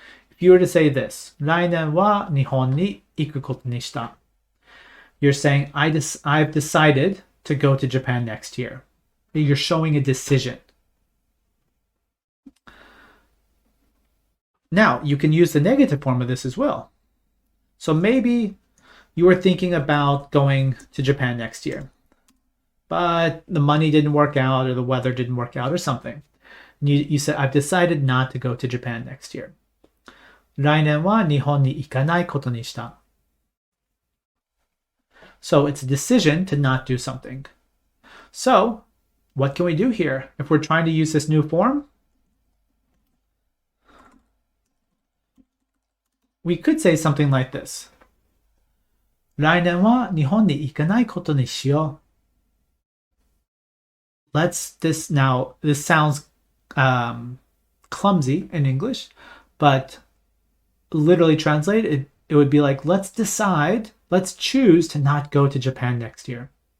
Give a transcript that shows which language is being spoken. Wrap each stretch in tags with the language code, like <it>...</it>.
<en>If you were to say this,</en> <ja>来年は日本に行くことにした.</ja> <en>You're saying, I've decided to go to Japan next year. You're showing a decision. Now, you can use the negative form of this as well. So maybe you were thinking about going to Japan next year, but the money didn't work out, or the weather didn't work out, or something. You said, I've decided not to go to Japan next year.</en> <ja>来年は日本に行かないことにした.</ja> <en>So it's a decision to not do something. So what can we do here if we're trying to use this new form? We could say something like this.</en> <ja>来年は日本に行かないことにしよう.</ja> <en>This sounds clumsy in English, but literally translated, it would be like, let's choose to not go to Japan next year.</en>